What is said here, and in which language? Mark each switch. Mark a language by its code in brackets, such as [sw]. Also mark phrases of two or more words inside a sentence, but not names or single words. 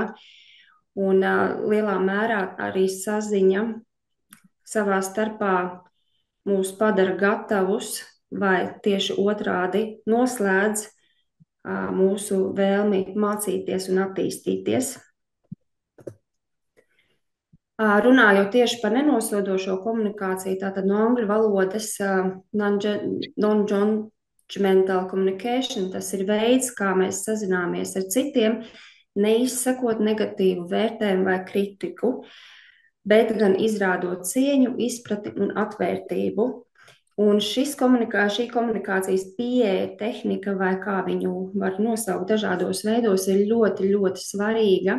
[lv] Un lielā mērā arī saziņa savā starpā mūs padara gatavus vai tieši otrādi noslēdz mūsu vēlmi mācīties un attīstīties. Runājot tieši par nenosodošo komunikāciju, tātad no angļu valodas [en] non-judgmental communication, [lv] tas ir veids, kā mēs sazināmies ar citiem, neizsakot negatīvu vērtējumu vai kritiku, bet gan izrādot cieņu, izprati un atvērtību. Un šī komunikācijas pieeja, tehnika vai kā viņu var nosaukt dažādos veidos, ir ļoti, ļoti svarīga.